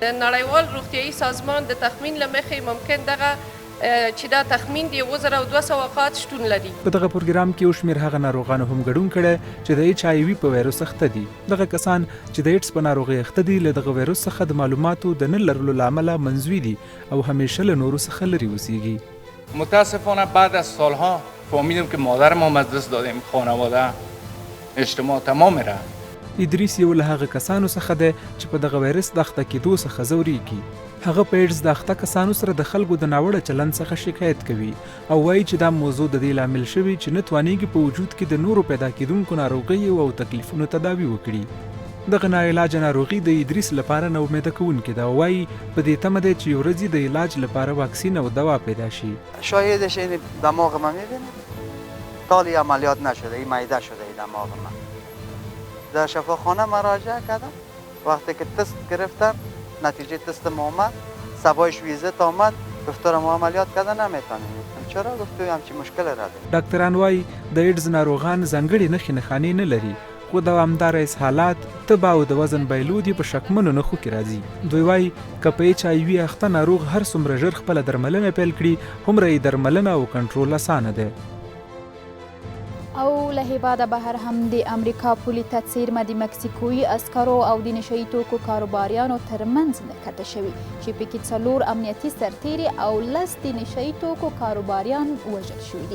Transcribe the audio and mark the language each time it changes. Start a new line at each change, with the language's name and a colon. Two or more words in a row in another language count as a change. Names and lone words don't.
Pashto: د نړیوال روغتیايي سازمان د تخمین له مخې ممکن دغه چې دا تخمین د 7,200 وفات شتون لري. په دغه پروګرام کې یو شمېر هغه ناروغانو هم ګډون کړی چې د HIV په ویروس اخته دي. دغه کسان چې د ایډز په ناروغۍ اخته دي له دغه ویروس څخه د معلوماتو د نه لرلو له امله منزوي دي او همیشه له نورو څخه لرې اوسیږي.
Persian: متاسفانه بعد از سالها فهمیدیم که مادرم هم از دست دادیم، خانواده اجتماع تمام را.
Pashto: ادریس یو له هغه کسانو څخه دی چې په دغه ویروس د اخته کېدو څخه ځورېږي. هغه په ایډز د اخته کسانو سره د خلکو د ناوړه چلند څخه شکایت کوي او وایي چې دا موضوع د دې لامل شوی چې نه توانېږي په وجود کې د نورو پیدا کېدونکو ناروغیو او تکلیفونو تداوي وکړي. دغه ناعلاجه ناروغي د ادریس لپاره نه امیده کوونکې ده او وایي په دې تمه دی چې یو ورځ د علاج لپاره واکسین او دوا پیدا شي.
Persian: شاهدش این دماغ من می‌بینید تالی عملیات نشده، این معده شده این دماغ من. در شفاخانه مراجعه کردم، وقتی که تست گرفتم نتیجه تست ما آمد، سبایش ویزیت آمد، گفتم ما عملیات کردن نمیتونیم. چرا؟ گفتم همچین مشکل را داریم.
Pashto: ډاکټران وایي د ایډز ناروغان ځانګړي نښې نښانې نه لري خو دوامداره اسهالات، تبه او د وزن بایلود په شکمنو نښو کې راځي. دوی وایي که په HIV اخته ناروغ هر څومره ژر خپله درملنه پیل کړي هومره یې درملنه او کنټرول اسانه دی. او له هیواده بهر هم د امریکا پولي ته څیرمه د مکسیکویي عسکرو او د نشه یي توکو کاروباریانو ترمنځ نښته شوي چې پکې 4 امنیتي سرتیري او 10 د نشه یي توکو کاروباریان وژل شوي دي.